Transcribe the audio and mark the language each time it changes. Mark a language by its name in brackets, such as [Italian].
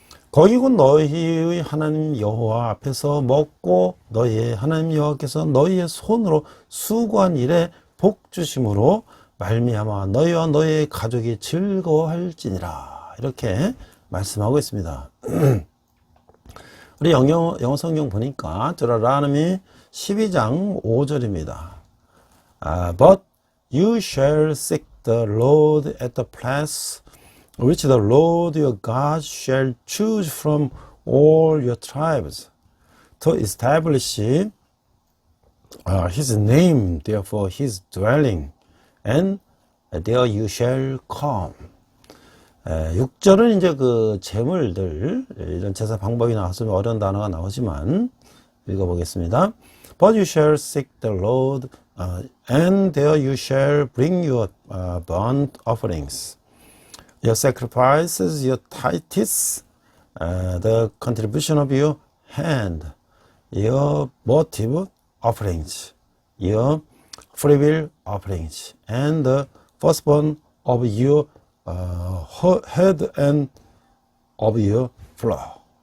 [Korean] 거기 곧 너희의 하나님 여호와 앞에서 먹고 너희의 하나님 여호와께서 너희의 손으로 수고한 일에 복 주심으로 말미암아 너희와 너희의 가족이 즐거워할지니라. 이렇게 말씀하고 있습니다. 우리 영어 성경 보니까 deuteronomy 12장 5절입니다. [English] But you shall seek the Lord at the place which the Lord your God shall choose from all your tribes to establish his name, therefore his dwelling, and there you shall come. [Korean] 6절은 이제 그 제물들, 이런 제사 방법이 나와서 어려운 단어가 나오지만 읽어보겠습니다. [English] But you shall seek the Lord, and there you shall bring your burnt offerings, your sacrifices, your tithes, the contribution of your hand, your votive offerings, your freewill offerings, and the firstborn of your head and of your flock.